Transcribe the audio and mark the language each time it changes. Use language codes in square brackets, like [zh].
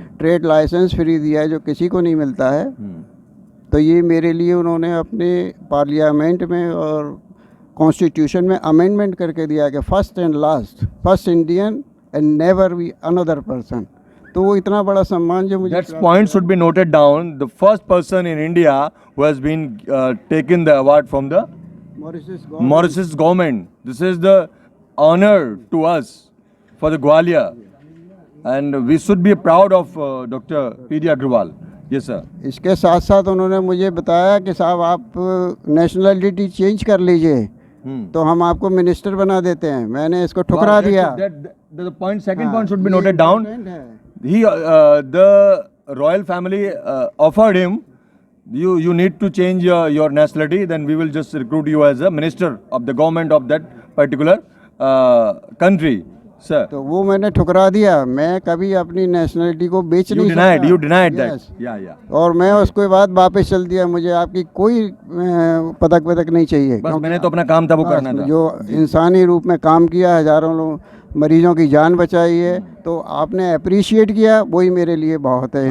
[hi] Trade licence free दिया है, जो किसी को नहीं मिलता है। तो ये मेरे लिए उन्होंने अपने पार्लियामेंट में और कॉन्स्टिट्यूशन में अमेंडमेंट करके दिया कि [en] First and last, first Indian and never be another person. [hi] तो वो इतना बड़ा सम्मान जो मुझे, [en] That point should be noted down. The first person in India who has been taken the award from the Mauritius government. This is the honor to us for the Gwalior, and we should be proud of Dr. P.D. Agrawal. Yes sir. [hi] इसके साथ साथ उन्होंने मुझे बताया कि साहब आप nationality change कर लीजिए, तो हम आपको मिनिस्टर बना देते हैं। मैंने इसको ठुकरा दिया। [en] The point, second point should be noted down. He, the royal family offered him, you need to change your nationality, then we will just recruit you as a minister of the government of that particular country. Sir. [hi] तो वो मैंने ठुकरा दिया। मैं कभी अपनी nationality को बेच नहीं सकता। [en] You denied that. Yeah. [hi] और मैं उसके बाद वापस चल दिया। मुझे आपकी कोई पदक नहीं चाहिए। बस मैंने तो अपना काम था वो करना था। जो इंसानी रूप में काम किया, हजारों लोग मरीजों की जान बचाई है, तो आपने अप्रिशिएट किया, वही मेरे लिए बहुत है।